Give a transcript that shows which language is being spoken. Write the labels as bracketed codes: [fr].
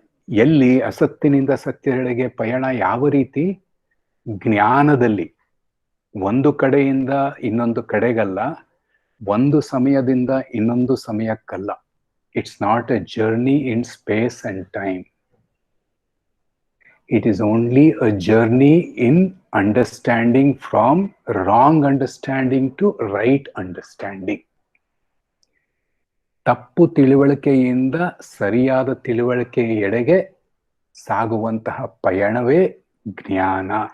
[kn] ಎಲ್ಲಿ ಅಸತ್ತಿನಿಂದ ಸತ್ಯದೆಡೆಗೆ ಪಯಣ ಯಾವ ರೀತಿ? ಜ್ಞಾನದಲ್ಲಿ. ಒಂದು ಕಡೆಯಿಂದ ಇನ್ನೊಂದು ಕಡೆಗಲ್ಲ, ಒಂದು ಸಮಯದಿಂದ ಇನ್ನೊಂದು ಸಮಯಕ್ಕಲ್ಲ. [en] It's not a journey in space and time. It is only a journey in understanding from wrong understanding to right understanding. [kn] ತಪ್ಪು ತಿಳುವಳಿಕೆಯಿಂದ ಸರಿಯಾದ ತಿಳುವಳಿಕೆಯ ಎಡೆಗೆ ಸಾಗುವಂತಹ ಪಯಣವೇ ಜ್ಞಾನ.